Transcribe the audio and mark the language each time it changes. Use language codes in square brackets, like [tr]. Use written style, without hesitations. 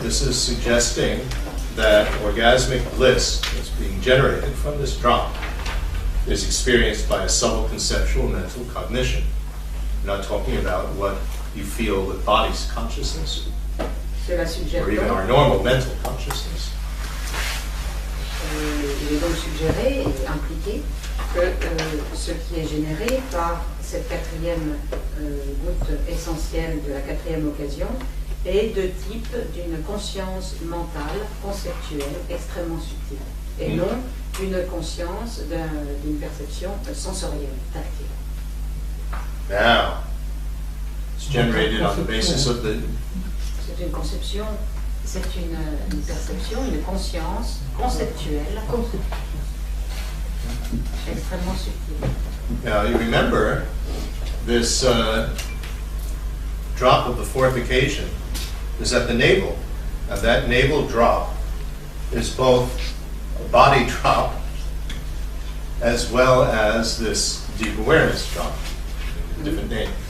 [en] This is suggesting that orgasmic bliss that's being generated from this drop is experienced by a subtle conceptual mental cognition. We're not talking about what you feel with body's consciousness, [fr] Cela suggère [en] or even [fr] donc, [en] our normal mental consciousness. [fr] il est donc suggéré et impliqué que ce qui est généré par cette quatrième goutte essentielle de la quatrième occasion est de type d'une conscience mentale, conceptuelle, extrêmement subtile, et non une conscience d'une perception sensorielle, tactile. [en] Now, it's generated on the basis of the... [fr] C'est une conception, c'est une perception, une conscience conceptuelle, extrêmement subtile. [en] Now, you remember this drop of the fourth occasion is at the navel. And that navel drop is both a body drop as well as this deep awareness drop. Different name.